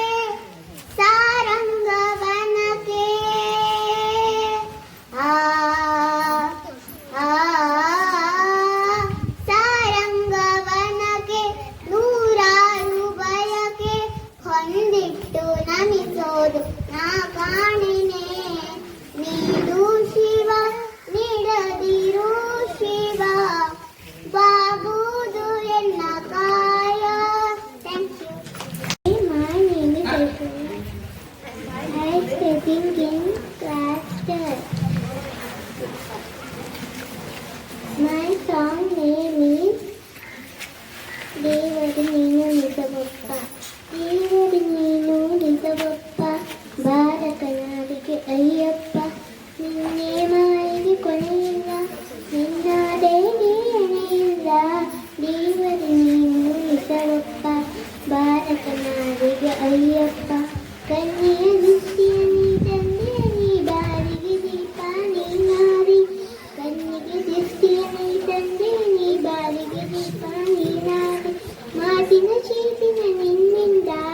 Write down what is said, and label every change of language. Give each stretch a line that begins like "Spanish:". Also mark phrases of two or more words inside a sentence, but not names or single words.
Kannada: ಸಾರಂಗವನಕ್ಕೆ ಆ ಆ ಸಾರಂಗವನಕ್ಕೆ ನೂರಾರು ಬಯಕೆ ಹೊಂದಿಟ್ಟು ನಮಿಸೋದು ನಾ ಕಾಣಿನೆ ನೀಡು ಶಿವ ನೀಡದಿರು ಶಿವ ಬಾಗುವುದು ಎನ್ನ ಕಾಯ.
English: thank you. My name is Aishwarya. I am studying in class 10. My song name is ದೇವರು ನೀನು ನಿಜವಪ್ಪ ದೇವರು ನೀನು ನಿಜವಪ್ಪ ಭಾರತ
Kannada: ನಾಡಿಗೆ ಅಯ್ಯಪ್ಪ ನಿನ್ನೆ ಮಾಯಿಗೆ ಕೊನೆಯಿಲ್ಲ ನಿನ್ನ ದೇವಿಗೆ ಎಣೆಯಿಲ್ಲ ದೇವರು ನೀನು ನಿಜವಪ್ಪ ಭಾರತ ನಾಡಿಗೆ ಅಯ್ಯಪ್ಪ ಕನ್ಯೆಯ ದೃಷ್ಟಿಯ ನೀ ತಂದೆಯ ನೀ ಬಾರಿಗೆ ದೀಪ ನೀ ನಾರಿ ಕನ್ನಿಗೆ ದೃಷ್ಟಿಯ ನೀ ತಂದೆಯ ನೀ ಬಾರಿಗೆ ದೀಪ ನೀ ನಾರಿ ಮಾತಿನ ಚೇತಿನ ನಿನ್ನಿಂದ